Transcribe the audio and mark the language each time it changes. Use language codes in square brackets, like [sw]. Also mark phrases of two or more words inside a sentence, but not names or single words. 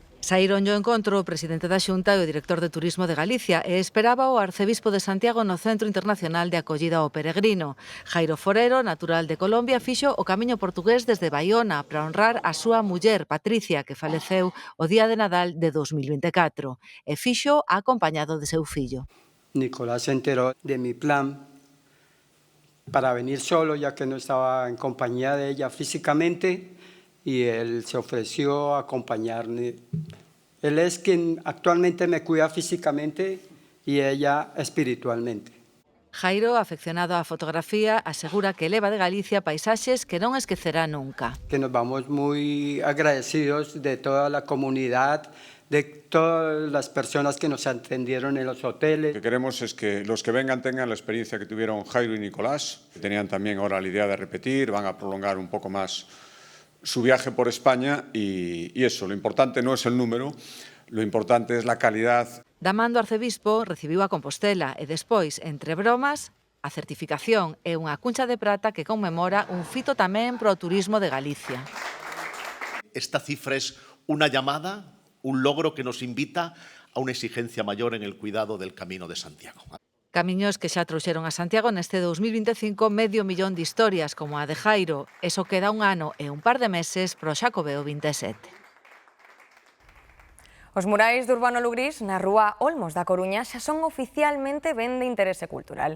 [gl] Saíron ao encontro o presidente da Xunta e o director de Turismo de Galicia e esperaba o arcebispo de Santiago no Centro Internacional de Acollida ao Peregrino. Jairo Forero, natural de Colombia, fixo o camiño portugués desde Baiona para honrar a súa muller, Patricia, que faleceu o día de Nadal de 2024. E fixo acompañado de seu fillo. [es] Nicolás se enteró de mi plan para venir solo, ya que no estaba en compañía de ella físicamente, y él se ofreció a acompañarme. Él es quien actualmente me cuida físicamente y ella espiritualmente. [gl] Jairo, afeccionado á fotografía, asegura que leva de Galicia paisaxes que non esquecerá nunca. [es] Que nos vamos muy agradecidos de toda la comunidad, de todas las personas que nos atendieron en los hoteles. Lo que queremos es que los que vengan tengan la experiencia que tuvieron Jairo y Nicolás, que tenían también ahora la idea de repetir, van a prolongar un poco más su viaje por España y eso, lo importante no es el número, lo importante es la calidad. [gl] Damando arcebispo recibiu a Compostela e despois, entre bromas, a certificación e unha cuncha de prata que conmemora un fito tamén pro turismo de Galicia. [es] Esta cifra es una llamada, un logro que nos invita a una exigencia mayor en el cuidado del Camino de Santiago. [gl] Camiños que xa trouxeron a Santiago neste 2025 medio millón de historias como a de Jairo. Eso queda un ano e un par de meses pro Xacobeo 27. Os murais de Urbano Lugrís na rúa Olmos da Coruña xa son oficialmente ben de interese cultural.